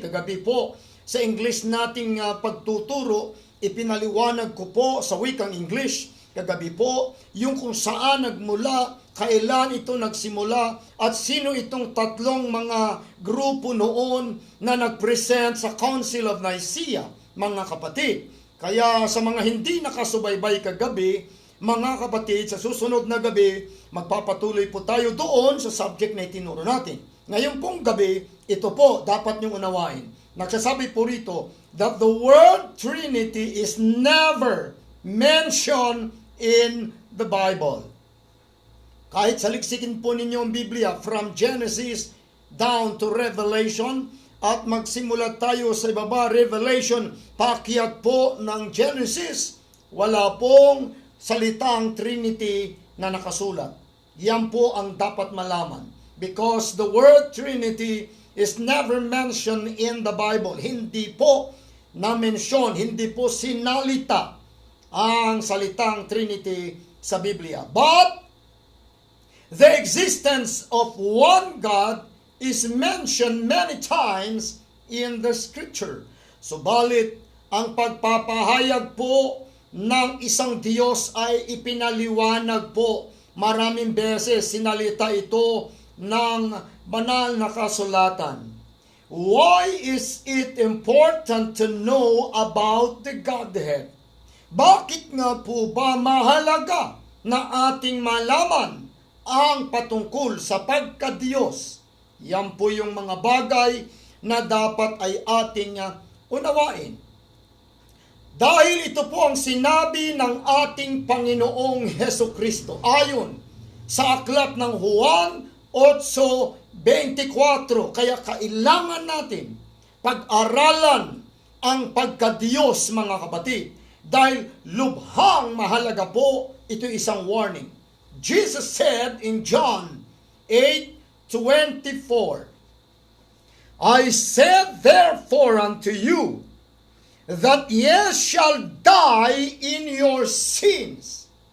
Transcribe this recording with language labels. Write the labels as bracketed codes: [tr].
[tl] Kagabi po, sa English nating pagtuturo, ipinaliwanag ko po sa wikang English kagabi po yung kung saan nagmula, kailan ito nagsimula, at sino itong tatlong mga grupo noon na nagpresent sa Council of Nicaea. mga kapatid. Kaya sa mga hindi nakasubaybay kagabi, mga kapatid, sa susunod na gabi, magpapatuloy po tayo doon sa subject na itinuro natin. Ngayon pong gabi, ito po dapat niyong unawain. Nagsasabi po rito [en] that the word Trinity is never mentioned in the Bible. [tl] Kahit saliksikin po ninyo ang Biblia [en] from Genesis down to Revelation, [tl] at magsimula tayo sa ibaba, Revelation, paakyat po ng Genesis, wala pong salitang Trinity na nakasulat. Yan po ang dapat malaman. [en] Because the word Trinity is never mentioned in the Bible. [tl] Hindi po na-mention, hindi po sinalita ang salitang Trinity sa Biblia. [en] But the existence of one God is mentioned many times in the Scripture. [tl] Subalit, ang pagpapahayag po ng isang Diyos ay ipinaliwanag po. Maraming beses sinalita ito ng banal na kasulatan. [en] Why is it important to know about the Godhead? [tl] Bakit nga po ba mahalaga na ating malaman ang patungkol sa pagka-Diyos? Yan po yung mga bagay na dapat ay ating unawain. Dahil ito po ang sinabi ng ating Panginoong Hesukristo ayon sa aklat ng Juan 8:24. Kaya kailangan natin pag-aralan ang pagka-Diyos, mga kapatid. Dahil lubhang mahalaga po, ito isang warning. [en] Jesus said in John 8:24, I said therefore unto you, that ye shall die in your sins.